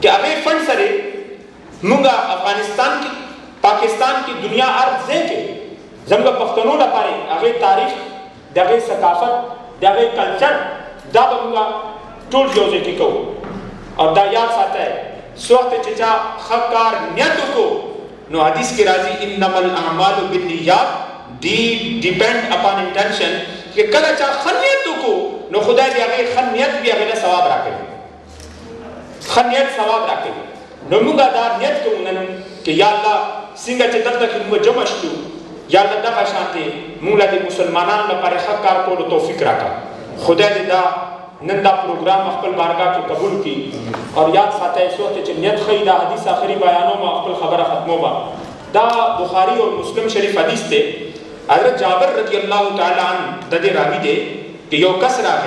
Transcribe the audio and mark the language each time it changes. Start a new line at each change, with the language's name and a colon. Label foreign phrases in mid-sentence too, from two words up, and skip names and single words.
Pashto: هغې فند سره موږ افغانستان کې پاکستان کې دنیا هر ځای کې زموږ پښتنو لپاره هغې تاریخ د هغې ثقافت د هغې کلچر دا به موږ ټول یو ځای کې کوو او دا یاد ساتئ څه وخت چې چا ښه کار نیت وکړو نو حدیث کې راځي
Arabic: انما الاعمال بالنیات
English: depend upon intention
Pashto: چې کله چا ښه نیت وکړو نو خدای دې هغې ښه نیت بیا هغې له ثواب راکوي ښه نیت ثواب راکوي نو موږ دا نیت کوو نن چې
Arabic: یا الله
Pashto: څنګه چې دلته کې موږ جمع شو
Arabic: یا الله
Pashto: دغه شانتې موږ له د مسلمانانو لپاره ښه کار کولو توفیق راکړه خدای دې دا نن دا پروګرام خپل بارګاه کې قبول کړي او یاد ساتئ څه وخت چې نیت ښیي دا حدیث آخري بیانوم او خپل خبره ختموم دا بخاري او مسلم شریف حدیث دی حضرت جابر
Arabic: رضی الله تعالی عنہ
Pashto: د دې راوي دی چې یو کس راغی